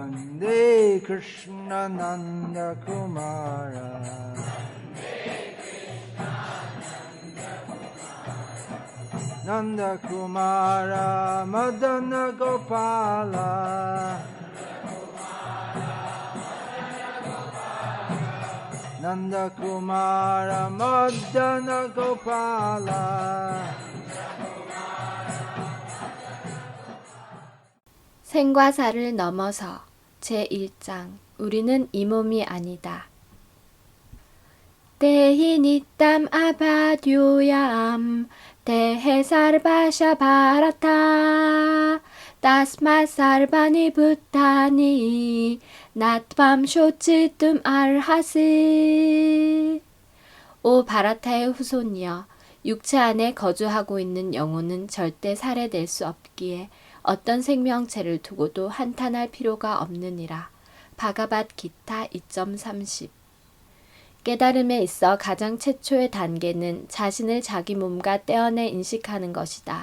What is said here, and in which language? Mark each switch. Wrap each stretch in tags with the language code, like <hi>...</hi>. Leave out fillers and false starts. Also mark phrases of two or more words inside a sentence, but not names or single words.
<sa>नन्दे कृष्ण नन्द कुमार नन्द कुमार मदन गोपाल नन्द कुमार मदन गोपाल</sa> <ko>생과 사를 넘어서 제1장 우리는 이 몸이 아니다.</ko> <sa>देही नित्यम् अवध्योऽयं देहे सर्वस्य भारत तस्मात् सर्वाणि भूतानि न त्वं शोचितुम् अर्हसि.</sa> <ko>오 바라타의 후손이여, 육체 안에 거주하고 있는 영혼은 절대 살해될 수 없기에 어떤 생명체를 두고도 한탄할 필요가 없느니라. 바가밧기타 2.30. 깨달음에 있어 가장 최초의 단계는 자신을 자기 몸과 떼어내 인식하는 것이다.</ko>